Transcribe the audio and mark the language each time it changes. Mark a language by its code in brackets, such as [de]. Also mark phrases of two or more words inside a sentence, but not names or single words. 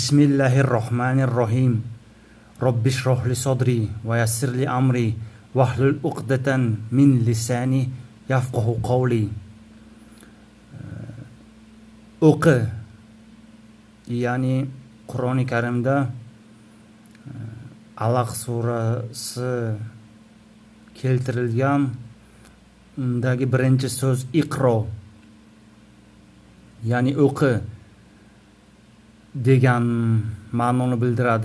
[ar] بسم الله الرحمن الرحيم. رب اشرح لي صدري ويسر لي أمري واحلل عقدة من لساني يفقهوا قولي. [uz] O'qi, ya'ni Qur'oni Karimda Alaq surasi keltirilgan, undagi birinchi so'z iqro, ya'ni o'qi degan ma'noni bildiradi.